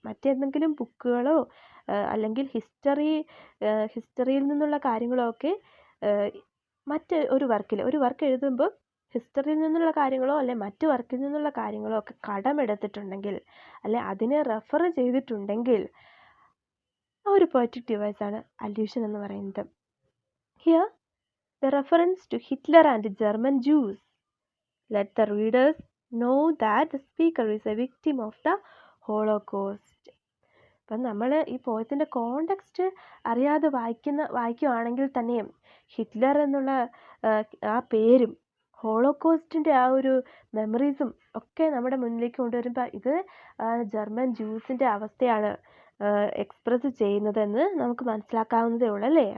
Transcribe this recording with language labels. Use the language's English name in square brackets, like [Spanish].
[Malayalam] മറ്റേതെങ്കിലും ബുക്കുകളോ അല്ലെങ്കിൽ ഹിസ്റ്ററിയിൽ നിന്നുള്ള കാര്യങ്ങളോ ഒക്കെ ഒരു വർക്ക് എഴുതുമ്പോൾ ഹിസ്റ്ററിയിൽ നിന്നുള്ള കാര്യങ്ങളോ അല്ലെ മറ്റു വർക്കിൽ നിന്നുള്ള കാര്യങ്ങളോ ഒക്കെ കടമെടുത്തിട്ടുണ്ടെങ്കിൽ അല്ലെ അതിനെ റെഫർ ചെയ്തിട്ടുണ്ടെങ്കിൽ ആ ഒരു പോയറ്റിക് ഡിവൈസാണ് അല്യൂഷൻ എന്ന് പറയുന്നത്. [English] Here the reference to Hitler and German Jews let the readers know that the speaker is a victim of the Holocaust. [Malayalam] അപ്പം നമ്മൾ ഈ പോയത്തിൻ്റെ കോണ്ടെക്സ്റ്റ് അറിയാതെ വായിക്കുകയാണെങ്കിൽ തന്നെയും ഹിറ്റ്ലർ എന്നുള്ള ആ പേരും ഹോളോകോസ്റ്റിൻ്റെ ആ ഒരു മെമ്മറീസും ഒക്കെ നമ്മുടെ മുന്നിലേക്ക് കൊണ്ടുവരുമ്പോൾ ഇത് ജർമ്മൻ ജൂസിൻ്റെ അവസ്ഥയാണ് എക്സ്പ്രസ് ചെയ്യുന്നതെന്ന് നമുക്ക് മനസ്സിലാക്കാവുന്നതേ ഉള്ളൂ അല്ലേ.